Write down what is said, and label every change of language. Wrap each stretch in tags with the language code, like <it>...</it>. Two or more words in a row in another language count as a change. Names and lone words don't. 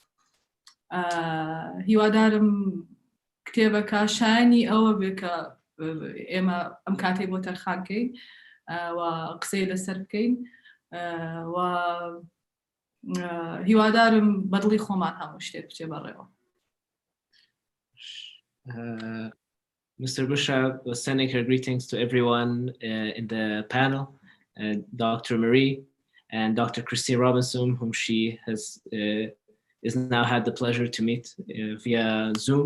<ckb>هیوادارم کتێبەکە شایانی ئەوە بێ کە ئێمە ئەم کاتێ بۆ تەرخانکەین و قسەی لەسەر بکەین و هیوادارم بەدڵی خۆمان هەموو شتێک بچێ بەڕێوە.</ckb> <en>Mr. Bushra was sending her greetings to everyone in the panel, Dr. Marie and Dr. Christine Robinson, whom she is now had the pleasure to meet via Zoom.</en>